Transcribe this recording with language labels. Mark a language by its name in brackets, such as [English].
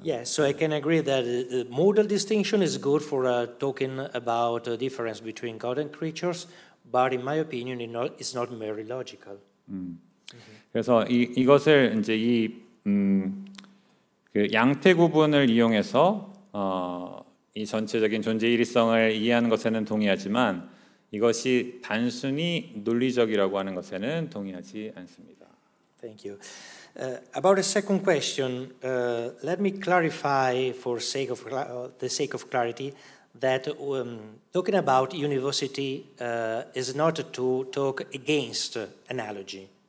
[English] Yes, so I can agree that the modal distinction is good for talking about the difference between God and creatures, but in my opinion, it's not merely logical. [Korean] 그래서 이것을 이제 그 양태 구분을 이용해서 이 전체적인 존재 일위성을 이해하는 것에는 동의하지만 이것이 단순히 논리적이라고 하는 것에는 동의하지 않습니다. [English] Thank you. About the second question, let me clarify for the sake of clarity that talking about univocity is not to talk against analogy.